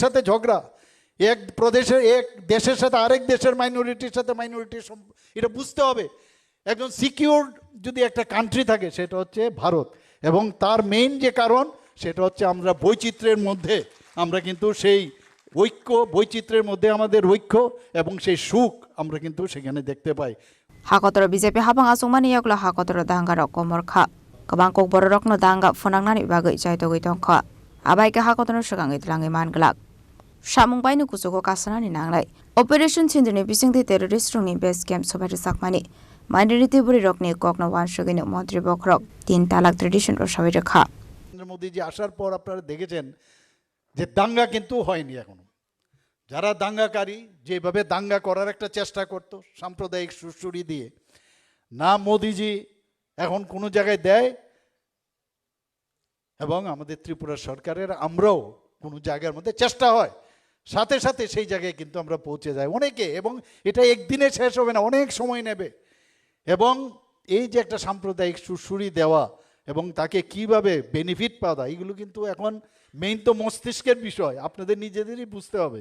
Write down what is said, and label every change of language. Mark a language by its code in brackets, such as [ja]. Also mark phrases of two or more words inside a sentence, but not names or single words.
[bn] সাথে ঝগড়া এক প্রদেশের এক দেশের সাথে আরেক দেশের মাইনরিটির সাথে এটা বুঝতে হবে একজন সিকিউর যদি একটা কান্ট্রি থাকে সেটা হচ্ছে ভারত এবং তার মেইন যে কারণ সেটা হচ্ছে আমরা বৈচিত্র্যের মধ্যে আমরা কিন্তু সেই ঐক্য বৈচিত্র্যের মধ্যে আমাদের ঐক্য এবং সেই সুখ আমরা কিন্তু সেখানে দেখতে পাই [trp] Hakotoro BJP habang asukmani yaklo hakotoro dangga rok komorkha kabangkok bororokno dangga phonangnani bagai chaitogui tongkha abaike hakotoro sukangai tlangai manglak samung bainu kusugo kasanani nanglai operation chinduni bisingthi terrorist rungni [en] base camp [trp] sobari sakmani minority buri rokni kokno wansugino mantri bokrok 3 talak tradition ro sabai rakha [bn] নরেন্দ্র মোদীজি আসার পর আপনারা দেখেছেন যে দাঙ্গা কিন্তু হয়নি এখনো যারা দাঙ্গাকারী যেভাবে দাঙ্গা করার একটা চেষ্টা করত সাম্প্রদায়িক সুরসুরি দিয়ে না মোদিজি এখন কোনো জায়গায় দেয় এবং আমাদের ত্রিপুরা সরকারের আমরাও কোনো জায়গার মধ্যে চেষ্টা হয় সাথে সাথে সেই জায়গায় কিন্তু আমরা পৌঁছে যাই অনেকে এবং এটা একদিনে শেষ হবে না অনেক সময় নেবে এবং এই যে একটা সাম্প্রদায়িক সুড়সুড়ি দেওয়া এবং তাকে কিভাবে বেনিফিট পাওয়া এগুলো কিন্তু এখন মেইন তো মস্তিষ্কের বিষয়, আপনাদের নিজেদেরই বুঝতে হবে।